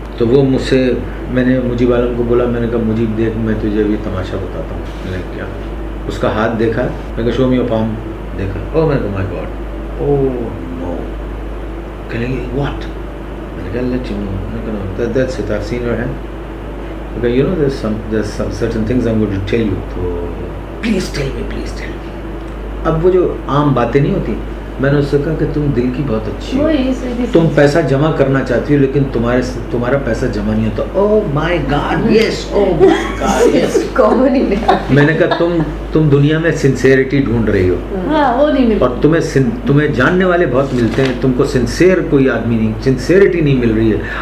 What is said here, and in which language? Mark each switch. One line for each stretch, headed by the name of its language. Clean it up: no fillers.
Urdu: تو وہ مجھ سے، میں نے مجیب عالم کو بولا، میں نے کہا مجیب دیکھ میں تجھے بھی تماشا بتاتا ہوں. میں نے کیا اس کا ہاتھ دیکھا، میں نے کہا
English: Show me your palm.
Urdu: دیکھا، او میں نے کہا
English: My god, oh no.
Urdu: کہنے لگی
English: What?
Urdu: میں نے کہا
English: Let you know. میں نے کہا that's it, I have seen your hand. Okay, you know there's some certain things I'm going to tell you. So please tell me.
Urdu: اب وہ جو عام باتیں نہیں ہوتی، میں نے اس سے کہا کہ تم دل کی بہت اچھی ہو، تم پیسہ جمع کرنا چاہتی ہو لیکن تمہارا پیسہ جمع نہیں ہوتا.
English: oh my god yes,
Urdu: او مائی گاڈ یس. میں نے کہا تم دنیا میں سنسیئرٹی ڈھونڈ رہی ہو اور تمہیں جاننے والے بہت ملتے ہیں، تم کو سنسیئر کوئی آدمی نہیں، سنسیئرٹی نہیں مل رہی ہے.